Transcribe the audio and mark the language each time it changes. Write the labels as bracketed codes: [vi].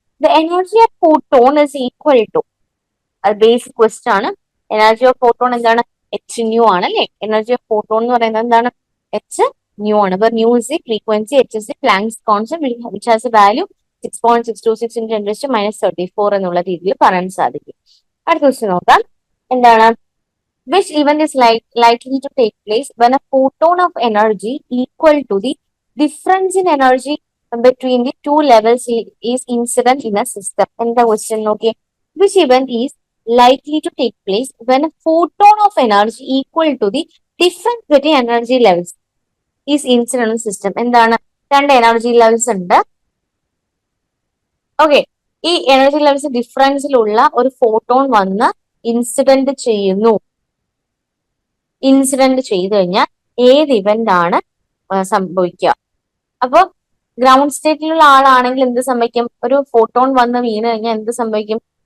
[en] the energy of photon is equal to, [ml] അത് basic question ആണ്. Energy of photon എന്താണ്? H new ആണ് അല്ലെ. എനർജി ഓഫ് ഫോട്ടോൺ എന്ന് പറയുന്നത് എന്താണ്? എച്ച് ന്യൂ ആണ്. [en] അപ്പൊ nu is the frequency, H is the Planck's constant which has a value 6.626 × 10⁻³ [ml] എന്നുള്ള രീതിയിൽ പറയാൻ സാധിക്കും. അടുത്ത ക്വസ്റ്റ്യൻ നോക്കാം. എന്താണ്? [en] Which event is likely to take place when a photon of energy equal to the difference in energy between the two levels is incident in a system? [ml] എന്താ question നോക്കിയേ. [en] Which event is likely to take place when a photon of energy equal to the difference between energy levels is incident in a system? [ml] എന്താണ്? രണ്ട് energy levels ഉണ്ട്. Okay, ഈ energy levels ഡിഫറൻസിലുള്ള ഒരു photon വന്ന് incident ചെയ്യുന്നു. Incident ചെയ്തു കഴിഞ്ഞാൽ ഏത് ഇവന്റ് ആണ് സംഭവിക്കുക? അപ്പൊ ഗ്രൗണ്ട് സ്റ്റേറ്റിലുള്ള ആളാണെങ്കിൽ എന്ത് സംഭവിക്കും? ഒരു ഫോട്ടോൺ വന്ന് വീണ് കഴിഞ്ഞാൽ എന്ത് സംഭവിക്കും?